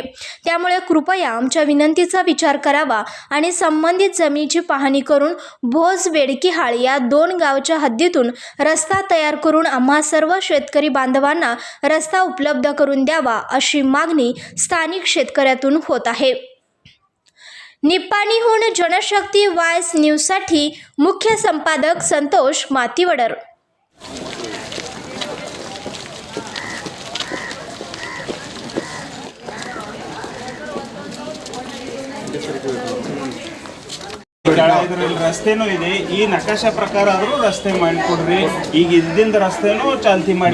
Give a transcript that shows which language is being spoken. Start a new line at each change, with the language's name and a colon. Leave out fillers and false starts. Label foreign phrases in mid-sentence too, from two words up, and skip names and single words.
Marathi: त्यामुळे कृपया आमच्या विनंतीचा विचार करावा आणि संबंधित जमिनीची पाहणी करून भोज बेडकीहाळ या दोन गावच्या हद्दीतून रस्ता तयार करून आम्हा सर्व शेतकरी बांधवांना रस्ता उपलब्ध करून द्यावा अशी मागणी स्थानिक शेतकऱ्यातून होत आहे. निप्पाणीहून जनशक्ती वॉइस न्यूजसाठी मुख्य संपादक संतोष मातीवडर.
Kannada: ರಸ್ತೆನೂ ಇದೆ. ಈ ನಕಾಶೆ ಪ್ರಕಾರ ಆದರೂ ರಸ್ತೆ ಮಾಡಿಕೊಡ್ರಿ. ಈಗ ಇದ್ದಿಂದ ರಸ್ತೆನೂ ಚಾಲ್ತಿ ಮಾಡಿ.